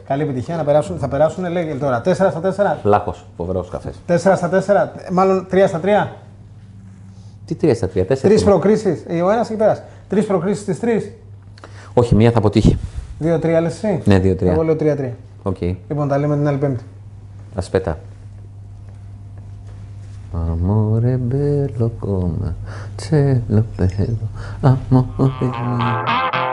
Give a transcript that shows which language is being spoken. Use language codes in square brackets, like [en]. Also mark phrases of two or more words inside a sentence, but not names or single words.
[el] Καλή επιτυχία θα περάσουν, λέγε τώρα 4 στα 4. Βλάχος, φοβερός καφές. 4 στα 4, μάλλον 3 στα 3. Τι 3 στα 3, 4. 3 προκρίσεις. Ο ένας έχει περάσει. 3 προκρίσεις στις 3. Όχι, μία θα αποτύχει. 2-3 λες εσύ. Ναι, 2-3. Εγώ λέω 3-3. Okay. Λοιπόν, τα λέμε την άλλη Πέμπτη. [it] Aspetta. Amore bello come cielo bello, amore mio.